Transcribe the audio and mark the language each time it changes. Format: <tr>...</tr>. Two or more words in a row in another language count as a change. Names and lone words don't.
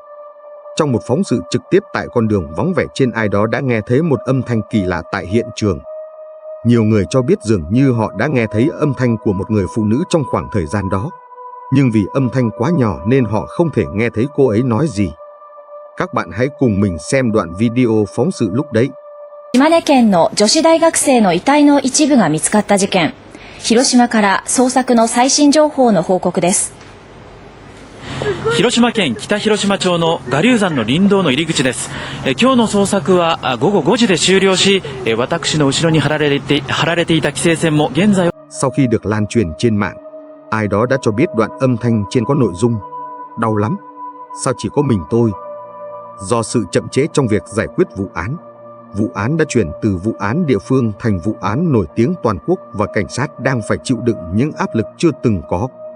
<vi>Trong một phóng sự trực tiếp tại con đường vắng vẻ trên, ai đó đã nghe thấy một âm thanh kỳ lạ tại hiện trường. Nhiều người cho biết dường như họ đã nghe thấy âm thanh của một người phụ nữ trong khoảng thời gian đó. Nhưng vì âm thanh quá nhỏ nên họ không thể nghe thấy cô ấy nói gì. Các bạn hãy cùng mình xem đoạn video phóng sự lúc đấy.</vi> <ja>島根県の女子大学生の遺体の一部が見つかった事件。広島から捜索の最新情報の報告です。広島県北広島町の我流山の林道の入り口です。今日の捜索は午後5時で終了し、私の後ろに張られていた規制線も現在。</ja> <vi>Sau khi được lan truyền trên mạng, ai đó đã cho biết đoạn âm thanh trên có nội dung: đau lắm, sao chỉ có mình tôi? Do sự chậm trễ trong việc giải quyết vụ án đã chuyển từ vụ án địa phương thành vụ án nổi tiếng toàn quốc và cảnh sát đang phải chịu đựng những áp lực chưa từng có.</vi>